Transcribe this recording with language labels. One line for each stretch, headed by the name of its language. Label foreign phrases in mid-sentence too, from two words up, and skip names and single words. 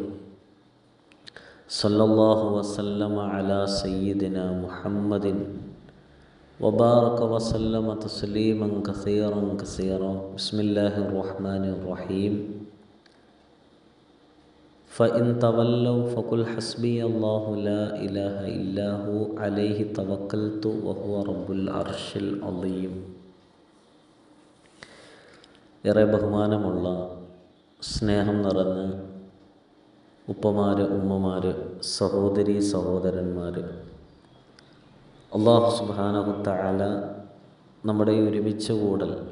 Arabic: صلى الله وسلم على سيدنا محمد وبارك وسلم تسليما كثيرا كثيرا. بسم الله الرحمن الرحيم. فإن تولوا فقل حسبي الله لا إله إلا هو عليه توكلت وهو رب العرش العظيم.
Malayalam: ഏറെ ബഹുമാനമുള്ള സ്നേഹം നിറഞ്ഞ ഉപ്പമാര്, ഉമ്മമാര്, സഹോദരി സഹോദരന്മാർ,
Arabic: الله سبحانه تعالى
Malayalam: നമ്മുടെ ഒരുമിച്ച് കൂടൽ,